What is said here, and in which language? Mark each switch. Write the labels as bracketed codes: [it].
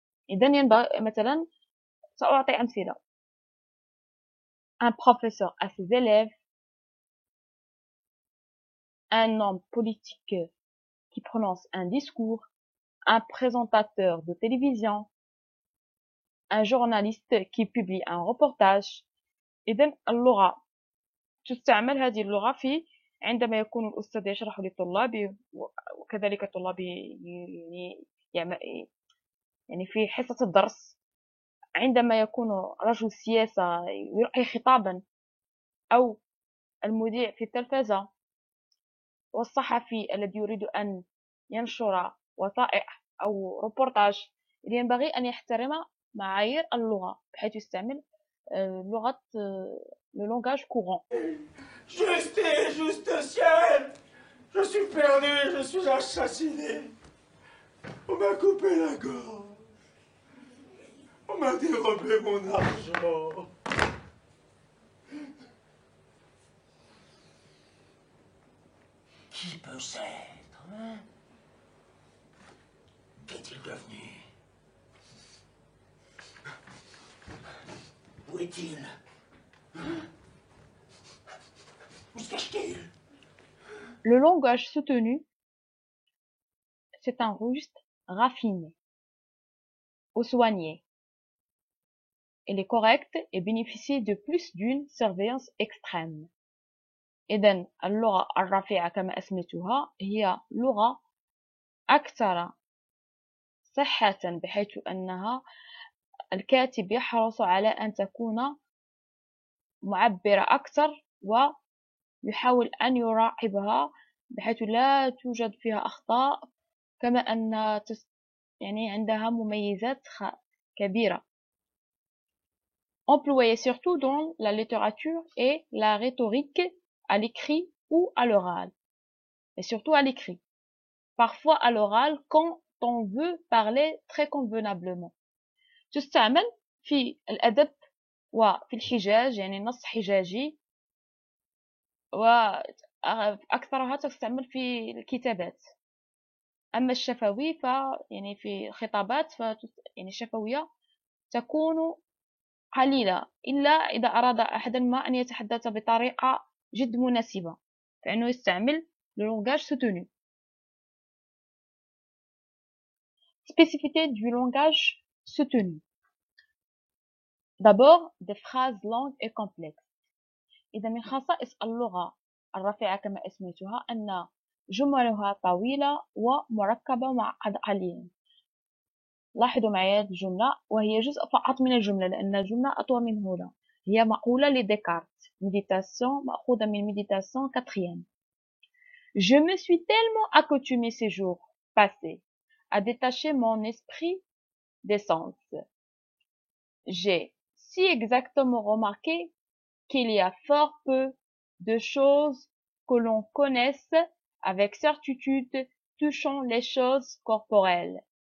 [ar] إذا ينبغي مثلا سأعطي أمثلة. [fr] Un professeur à ses élèves, un homme politique qui prononce un discours, un présentateur de télévision, un journaliste qui publie un reportage. [ar] إذن اللغة تستعمل هذه اللغة في عندما يكون الأستاذ يشرح لطلابه وكذلك الطلاب يعني في حصة الدرس، عندما يكون رجل سياسة يلقي خطابا أو المذيع في التلفزة والصحفي الذي يريد أن ينشر وثائق أو روبورتاج، ينبغي أن يحترم معايير اللغة بحيث يستعمل لغة le langage courant. [fr] Juste ciel! Je suis perdu, je suis assassiné. On m'a coupé la gorge. On m'a dérobé mon argent. Qui peut s'être, hein? Qu'est-il devenu? Où est-il? Où se cache-t-il? Le langage soutenu, c'est un registre raffiné, ou soigné. Il est correct et bénéficie de plus d'une surveillance extrême. [ar] إذن اللغة الرفيعة كما أسميتها هي لغة أكثر صحة، بحيث أنها الكاتب يحرص على أن تكون معبرة أكثر ويحاول أن يراقبها بحيث لا توجد فيها أخطاء، كما أن يعني عندها مميزات كبيرة. [fr] Employée surtout dans la littérature et la rhétorique à l'écrit ou à l'oral, et surtout à l'écrit. Parfois à l'oral quand on veut parler très convenablement. [ar] تستعمل في الأدب وفي الحجاج، يعني نص حجاجي، وأكثرها تستعمل في الكتابات. أما الشفوي يعني في الخطابات يعني الشفوية تكون قليلة، إلا إذا أراد أحد ما أن يتحدث بطريقة جد مناسبة فإنه يستعمل le langage soutenu. [fr] Spécificité du langage soutenu. D'abord, des phrases longues et complexes. [ar] إذا من خصائص اللغة الرفيعة كما أسميتها أن جملها طويلة ومركبة ومعقدة قليلا. لاحظوا معي هذه الجملة وهي جزء فقط من الجملة، لأن الجملة أطول من هنا. هي مقولة لديكارت، méditation مأخوذة من méditation quatrième. [fr] Je me suis tellement accoutumé ces jours passés à détacher mon esprit des sens. J'ai si exactement remarqué qu'il y a fort peu de choses que l'on connaisse avec certitude touchant les choses corporelles.